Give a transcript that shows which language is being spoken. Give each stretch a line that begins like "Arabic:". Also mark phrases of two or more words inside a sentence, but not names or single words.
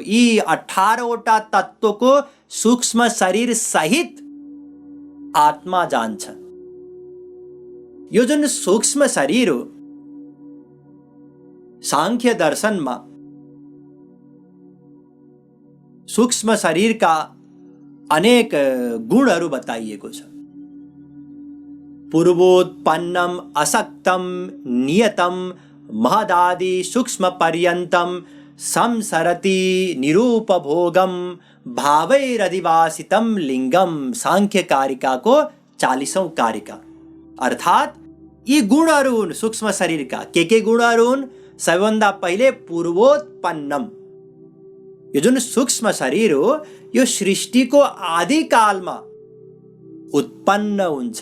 Nepali: यी 18वटा तत्वको सूक्ष्म शरीर सहित आत्मा जान्छ। यो जुन सूक्ष्म शरीर हो, सांख्य दर्शनमा सूक्ष्म शरीरका अनेक गुणहरू बताइएको छ।
Sanskrit: पूर्वोत्पन्नम असक्तम नियतम महदादि सूक्ष्म पर्यंतम संसरति निरूपभोगम भावैरधिवासितम लिंगम।
Nepali: सांख्य कारिका को 40औं कारिका। अर्थात यी गुणहरू हुन् सूक्ष्म शरीरका। के गुणहरू हुन्? सबैभन्दा पहिले पूर्वोत्पन्नम। यो जुन सूक्ष्म शरीर हो यो सृष्टिको आदि कालमा उत्पन्न हुन्छ।